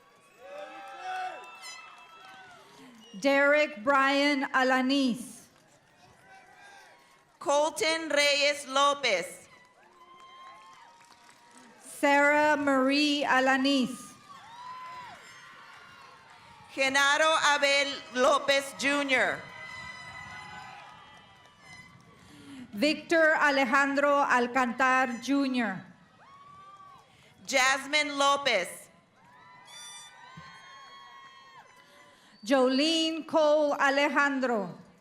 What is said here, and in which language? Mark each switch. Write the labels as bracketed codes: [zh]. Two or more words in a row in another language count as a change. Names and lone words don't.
[en] Derek Brian Alanis. Colton Reyes Lopez. Sarah Marie Alanis. Genaro Abel Lopez Jr. Victor Alejandro Alcantar Jr. Jasmine Lopez. Jolene Cole Alejandro.